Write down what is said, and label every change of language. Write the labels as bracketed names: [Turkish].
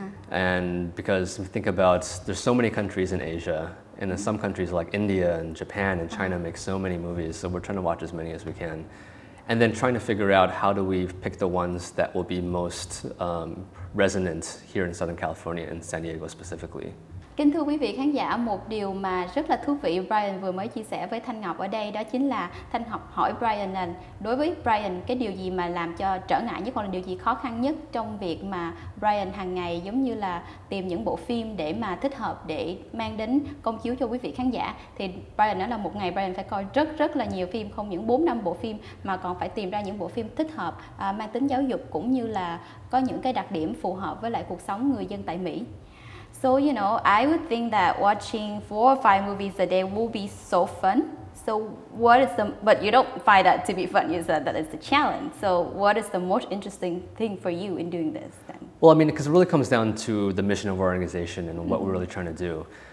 [English] And because we think about, there's so many countries in Asia, and then some countries like India and Japan and China make so many movies. So we're trying to watch as many as we can. And then trying to figure out how do we pick the ones that will be most resonant here in Southern California and San Diego specifically. [Vietnamese] Kính thưa quý vị khán giả, một điều mà rất là thú vị Brian vừa mới chia sẻ với Thanh Ngọc ở đây đó chính là Thanh Ngọc hỏi Brian là đối với Brian cái điều gì mà làm cho trở ngại nhất hoặc là điều gì khó khăn nhất trong việc mà Brian hàng ngày giống như là tìm những bộ phim để mà thích hợp để mang đến công chiếu cho quý vị khán giả. Thì Brian nói là một ngày Brian phải coi rất là nhiều phim, không những 4-5 bộ phim mà còn phải tìm ra những bộ phim thích hợp, mang tính giáo dục cũng như là có những cái đặc điểm phù hợp với lại cuộc sống người dân tại Mỹ. [English] So, I would think that watching 4 or 5 movies a day will be so fun. So but you don't find that to be fun, you said that it's a challenge. So what is the most interesting thing for you in doing this then? Well, I mean, because it really comes down to the mission of our organization and what we're really trying to do.